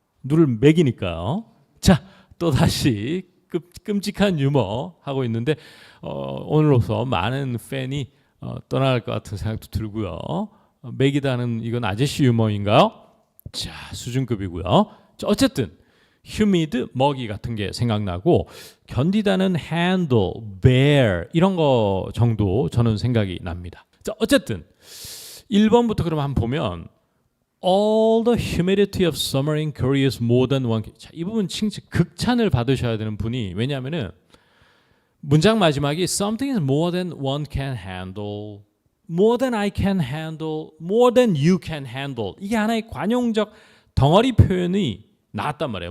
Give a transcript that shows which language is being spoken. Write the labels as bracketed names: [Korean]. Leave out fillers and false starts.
[Korean] 눈을 매기니까요. 자, 또 다시 끔찍한 유머 하고 있는데 오늘로서 많은 팬이 떠나갈 것 같은 생각도 들고요. 매기다는 이건 아저씨 유머인가요? 자, 수준급이고요. 자, 어쨌든 humid, muggy 같은 게 생각나고 견디다는 handle, bear 이런 거 정도 저는 생각이 납니다. 자, 어쨌든 1번부터 그럼 한번 보면 [English] All the humidity of summer in Korea is more than one. [Korean] 자, 이 부분 극찬을 받으셔야 되는 분이 왜냐하면은 문장 마지막이 [English] Something is more than one can handle, more than I can handle, more than you can handle. [Korean] 이게 하나의 관용적 덩어리 표현이 나왔단 말이에요.